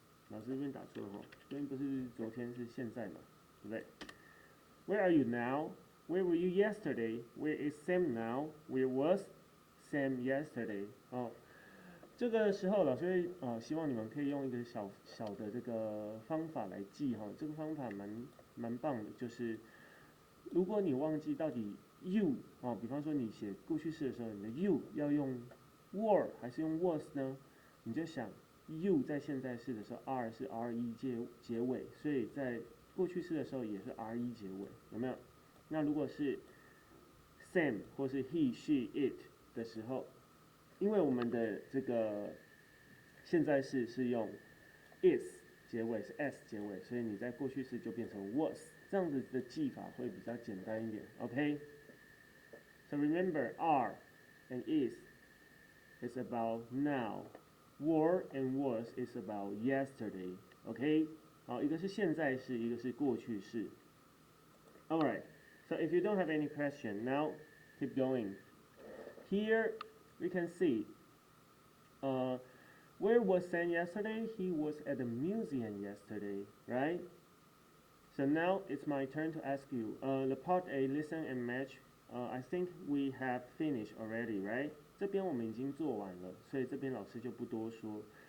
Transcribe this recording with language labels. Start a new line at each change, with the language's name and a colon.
Chinese: 老师这边打错了哈，这边不是昨天是现在嘛，对不对 ？
English: Where are you now? Where were you yesterday? Where is Sam now? Where was Sam yesterday?
Chinese: 这个时候老师会希望你们可以用一个小的这个方法来记哈，这个方法蛮棒的，就是如果你忘记到底 you 比方说你写过去式的时候，你的 you 要用 were 还是用 was 呢？你就想 you 在现在式的时候 are 是 re 结尾，所以在过去式的时候也是 re 结尾，有没有？那如果是 Sam 或是 he, she, it 的时候，因为我们的这个现在式是用 is 结尾是 s 结尾，所以你在过去式就变成 was， 这样子的记法会比较简单一点。
English: OK， so remember are and is about now, were and was is about yesterday.
Chinese: OK， 好，一个是现在式，一个是过去式。
English: Alright, so if you don't have any question, now keep going. Here we can see. Where was Sam yesterday? He was at the museum yesterday, right? So now it's my turn to ask you. The part A, listen and match. I think we have finished already, right?
Chinese: 这边我们已经做完了，所以这边老师就不多说。